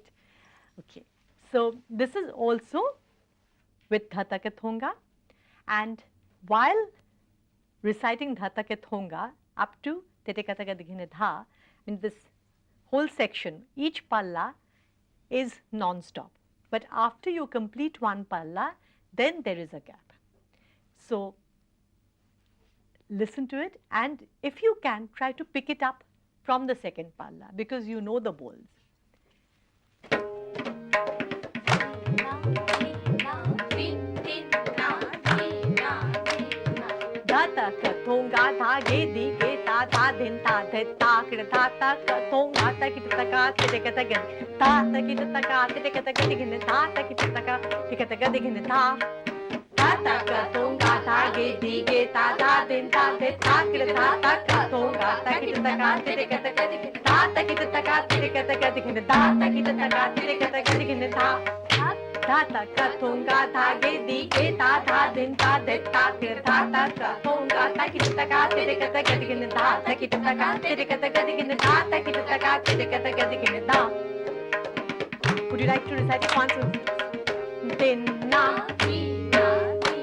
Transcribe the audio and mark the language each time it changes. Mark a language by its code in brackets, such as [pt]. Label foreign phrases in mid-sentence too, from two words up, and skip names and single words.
[en] Okay. So this is also with Dhata Ke Thonga, and while reciting Dhata Ke Thonga up to Tete Kata Ga Dighine Dha, in this whole section, each palla is non-stop. But after you complete one palla, then there is a gap. So listen to it, and if you can, try to pick it up from the second palla because you know the bowls. Dhata ka thonga tha ge di ge ta tha din ta the ta kid tha ta ka thonga ta kid ta ka te ka ta ge ta ta kid ta ka te ka ta ge digin ta ta kid ta ka te ka ta ge digin ta. Dhata ka thonga tha ge di ge ta tha din ta the ta kid tha ta ka thonga ta kid ta ka te ka ta ge digin ta ta kid ta ka te ka ta ge digin ta ta kid ta ka te ka ta ge digin ta. Dhata ka thonga tha ge di ge ta tha din ta de ta ke tha ta ka thonga ta ki ta ka te ka ta ga digin ta ta ki ta ka te ka ta ga digin ta ta ki ta ka te ka ta ga digin ta. Would you like to recite it once? Din na di na di.